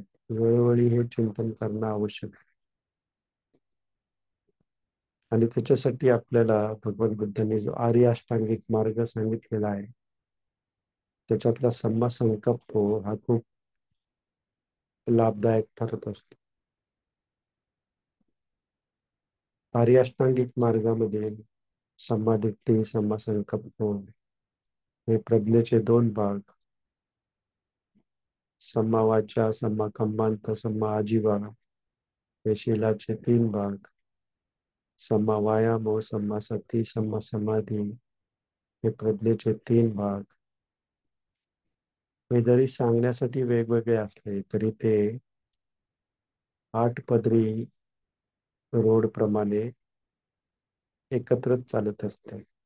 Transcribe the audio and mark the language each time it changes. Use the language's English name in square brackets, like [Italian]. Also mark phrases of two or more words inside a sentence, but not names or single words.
[Marathi] वेळोवेळी हे चिंतन करणं आवश्यक आहे. आणि त्याच्यासाठी आपल्याला भगवान बुद्धांनी जो आर्य अष्टांगिक मार्ग सांगितलेला आहे त्याच्यातला [Pali] सम्मा संकल्प [Marathi] हा खूप लाभदायक ठरत असतो. आर्य अष्टांगिक मार्गामध्ये [Pali] सम्मा दिट्ठी, सम्मा संकल्प [Marathi] हे प्रज्ञेचे दोन भाग, [Pali] सम्मा वाचा, सम्मा कम्मांत, सम्मा आजीवा [Marathi] हे शीलाचे तीन भाग, [Pali] सम्मा वायाम, सम्मा सती, सम्मा समाधी [Marathi] हे प्रज्ञेचे तीन भाग. हे जरी सांगण्यासाठी वेगवेगळे असले तरी ते आठ पदरी रोड प्रमाणे एकत्रच चालत असते.